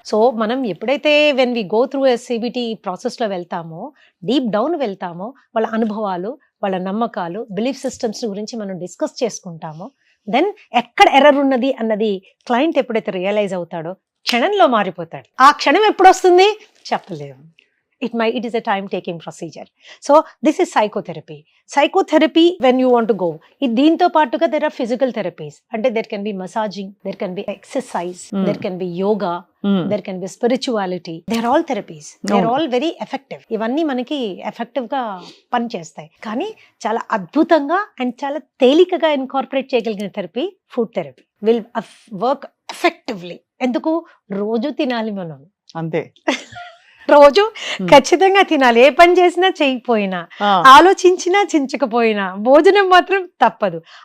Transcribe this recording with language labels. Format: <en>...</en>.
<te>So మనం ఎప్పుడైతే when we go through CBT process లో వెళ్తామో, డీప్ డౌన్ వెళ్తామో, వాళ్ళ అనుభవాలు, వాళ్ళ నమ్మకాలు, బిలీఫ్ సిస్టమ్స్ గురించి మనం డిస్కస్ చేసుకుంటామో, దెన్ ఎక్కడ ఎర్రర్ ఉన్నది అన్నది క్లయింట్ ఎప్పుడైతే రియలైజ్ అవుతాడో క్షణంలో మారిపోతాడు. ఆ క్షణం ఎప్పుడు వస్తుంది చెప్పలేము.</te> <en>it is a time taking procedure. So this is psychotherapy. Psychotherapy when you want to go,</en> <te>దీంతో పాటుగా</te> <en>there are physical therapies. అంటే there can be massaging, there can be exercise, there can be yoga, there can be spirituality. They are all therapies. They are all very effective.</en> <te>ఇవన్నీ మనకి effective గా పనిచేస్తాయి. కానీ చాలా అద్భుతంగా అండ్ చాలా తేలికగా ఇన్కార్పొరేట్ చేయగలిగిన therapy</te> <en>Food therapy will work effectively.</en> <te>ఎందుకు? రోజు తినాలి మనం. అంతే. రోజు ఖచ్చితంగా తినాలి. ఏ పని చేసినా చేయకపోయినా, ఆలోచించినా చించకపోయినా, భోజనం మాత్రం తప్పదు.</te>